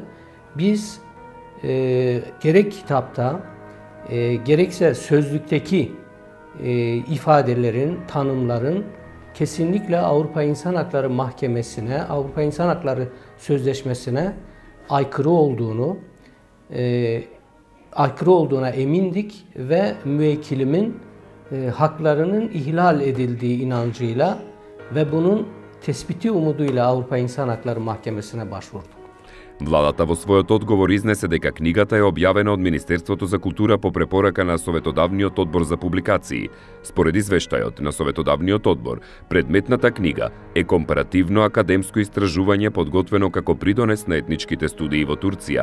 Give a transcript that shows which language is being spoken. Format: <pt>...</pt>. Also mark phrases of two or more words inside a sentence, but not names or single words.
<tr>Biz gerek kitapta gerekse sözlükteki ifadelerin, tanımların kesinlikle Avrupa İnsan Hakları Mahkemesi'ne, Avrupa İnsan Hakları Sözleşmesi'ne aykırı olduğuna emindik ve müvekkilimin haklarının ihlal edildiği inancıyla ve bunun tespiti umuduyla Avrupa İnsan Hakları Mahkemesi'ne başvurduk.</tr> <mk>Владата во својот одговор изнесе дека книгата е објавена од Министерството за култура по препорака на Советодавниот одбор за публикации. Според извештајот на Советодавниот одбор, предметната книга е компаративно академско истражување подготвено како придонес на етничките студии во Турција.</mk>